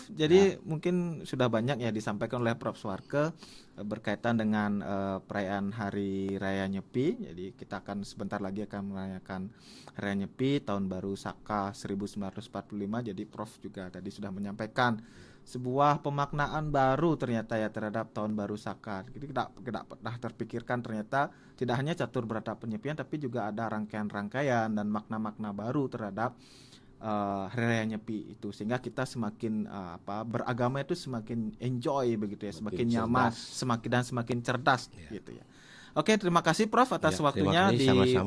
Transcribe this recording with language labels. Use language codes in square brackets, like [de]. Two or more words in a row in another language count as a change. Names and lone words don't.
[id] Jadi mungkin sudah banyak ya disampaikan oleh Prof Suarke berkaitan dengan perayaan Hari Raya Nyepi. Jadi kita akan sebentar lagi akan merayakan Hari Raya Nyepi tahun baru Saka 1945. Jadi Prof juga tadi sudah menyampaikan sebuah pemaknaan baru ternyata ya terhadap tahun baru Saka. Jadi tidak pernah terpikirkan ternyata tidak hanya catur berata penyepian tapi juga ada rangkaian-rangkaian dan makna-makna baru terhadap Hari Raya Nyepi itu, sehingga kita semakin beragama itu semakin enjoy begitu ya, semakin nyaman, semakin cerdas gitu ya. Oke, terima kasih Prof atas Ya, waktunya terima kasih, di sama-sama,